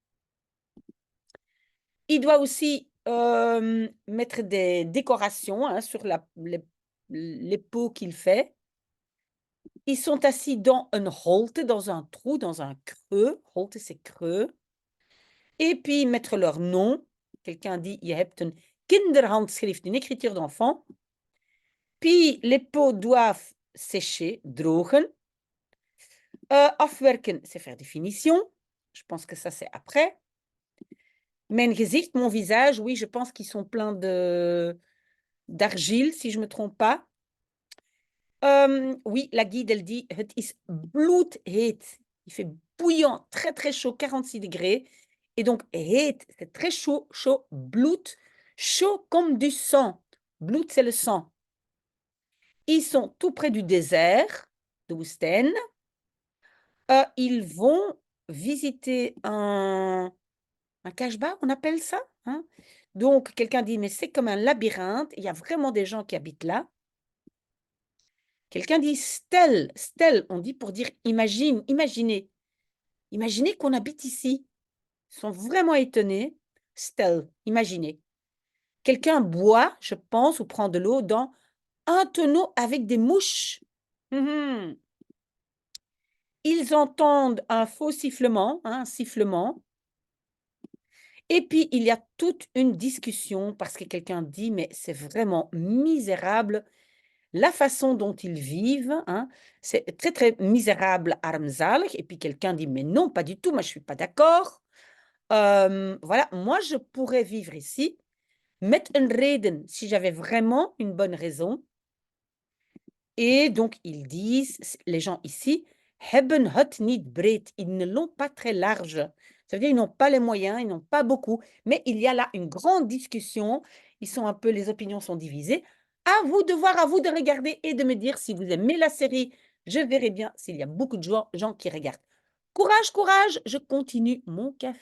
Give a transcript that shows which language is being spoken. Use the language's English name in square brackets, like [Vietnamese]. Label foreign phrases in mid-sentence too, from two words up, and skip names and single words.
[French] Il doit aussi mettre des décorations, hein, sur les pots qu'il fait. Ils sont assis dans un holte, dans un trou, dans un creux. Holte, c'est creux. Et puis mettre leur nom. Quelqu'un dit, [Dutch] je hebt een kinderhandschrift, [French] une écriture d'enfant. Puis les pots doivent sécher, drogen. Afwerken, c'est faire des finitions. Je pense que ça, c'est après. [Dutch] Mijn gezicht, [French] mon visage, oui, je pense qu'ils sont pleins d'argile, si je ne me trompe pas. Oui, la guide, elle dit, [Dutch] het is bloedheet. [French] Il fait bouillant, très très chaud, 46 degrés. Et donc, heet, c'est très chaud, chaud, bloed, chaud comme du sang. Bloed, c'est le sang. Ils sont tout près du désert, de Woestijn. Ils vont visiter un cache-bas, on appelle ça, hein? Donc, quelqu'un dit, mais c'est comme un labyrinthe, il y a vraiment des gens qui habitent là. Quelqu'un dit stel, stel, on dit pour dire imagine, imaginez. Imaginez qu'on habite ici. Ils sont vraiment étonnés. Stel, imaginez. Quelqu'un boit, je pense, ou prend de l'eau dans un tonneau avec des mouches. Ils entendent un faux sifflement, hein, un sifflement. Et puis, il y a toute une discussion parce que quelqu'un dit, mais c'est vraiment misérable. la façon dont ils vivent, hein, c'est très, très misérable, armzalig. Et puis quelqu'un dit: «Mais non, pas du tout, moi je suis pas d'accord. Voilà, moi je pourrais vivre ici [Dutch] met een reden, [French] si j'avais vraiment une bonne raison. Et donc ils disent, les gens ici, [Dutch] hebben het niet breed, [French] ils ne l'ont pas très large. Ça veut dire ils n'ont pas les moyens, ils n'ont pas beaucoup, mais il y a là une grande discussion. Ils sont un peu, les opinions sont divisées. À vous de voir, à vous de regarder et de me dire si vous aimez la série. Je verrai bien s'il y a beaucoup de gens qui regardent. Courage, courage, je continue mon café.